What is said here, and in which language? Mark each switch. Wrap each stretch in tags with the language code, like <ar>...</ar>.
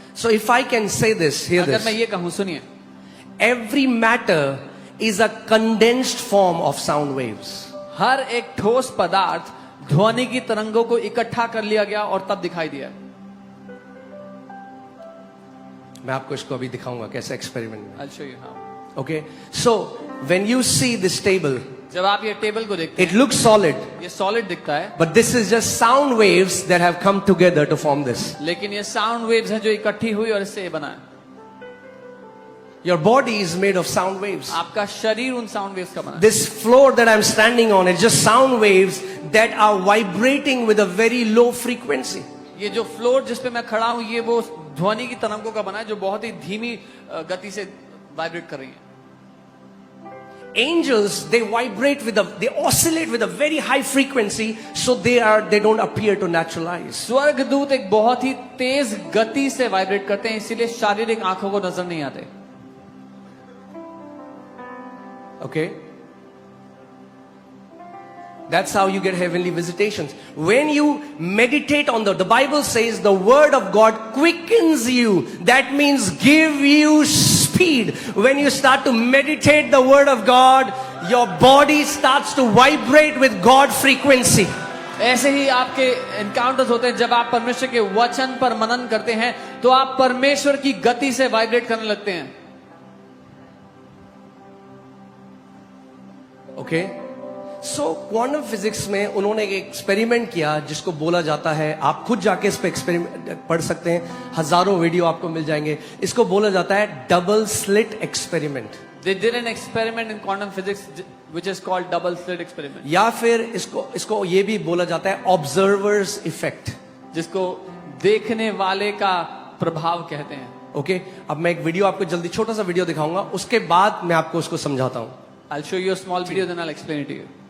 <en>So if I can say this, hear</en> <hi>अगर</hi> <en>this.</en> <hi>मैं ये कहूं, सुनिए,</hi> <en>Every matter is a condensed form of sound waves.</en> <hi>हर एक ठोस पदार्थ ध्वनि की तरंगों को इकट्ठा कर लिया गया और तब दिखाई दिया। मैं आपको इसको अभी दिखाऊंगा कैसे एक्सपेरिमेंट में।</hi> <en>I'll show you how. Okay, so when you see this table,</en> <hi>जब आप ये टेबल को देखते</hi> <en>it looks solid,</en> <hi>हैं, ये सॉलिड दिखता है,</hi> <en>but this is just sound waves that have come together to form this.</en> <hi>लेकिन ये साउंड वेव्स हैं जो इकट्ठी हुई और इससे ये बना है।</hi> <en>Your body is made of sound waves.</en> <hi>आपका शरीर उन साउंड वेव्स का बना है।</hi> <en>This floor that I'm standing on is just sound waves that are vibrating with a very low frequency.</en> <hi>ये जो फ्लोर जिस पे मैं खड़ा हूं, ये वो ध्वनि की तरंगों का बना है जो बहुत ही धीमी गति से वाइब्रेट कर रही है।</hi> <en>Angels, they vibrate with they oscillate with a very high frequency, so they don't appear to natural eyes.</en> <hi>स्वर्गदूत एक बहुत ही तेज गति से वाइब्रेट करते हैं, इसीलिए शारीरिक आंखों को नजर नहीं आते।</hi> <en>Okay? That's how you get heavenly visitations. When you meditate on the Bible says the word of God quickens you. That means give you speed. When you start to meditate the word of God, your body starts to vibrate with God frequency.</en> <hi>ऐसे ही आपके encounters होते हैं, जब आप परमेश्वर के वचन पर मनन करते हैं तो आप परमेश्वर की गति से वाइब्रेट करने लगते हैं।</hi> <en>Okay?</en> <hi>So क्वांटम फिजिक्स में उन्होंने एक एक्सपेरिमेंट किया जिसको बोला जाता है, आप खुद जाके इस पे एक्सपेरिमेंट पढ़ सकते हैं, हजारों वीडियो आपको मिल जाएंगे। इसको बोला जाता है double slit experiment.</hi> <en>They did an experiment in quantum physics which is called double slit experiment,</en> <hi>या फिर इसको ये भी बोला जाता है ऑब्जर्वर्स इफेक्ट, जिसको देखने वाले का प्रभाव कहते हैं। ओके, अब मैं एक वीडियो आपको जल्दी छोटा सा वीडियो दिखाऊंगा, उसके बाद मैं आपको उसको समझाता हूं।</hi> <en>I'll show you a small video, then I'll explain it to you.</en>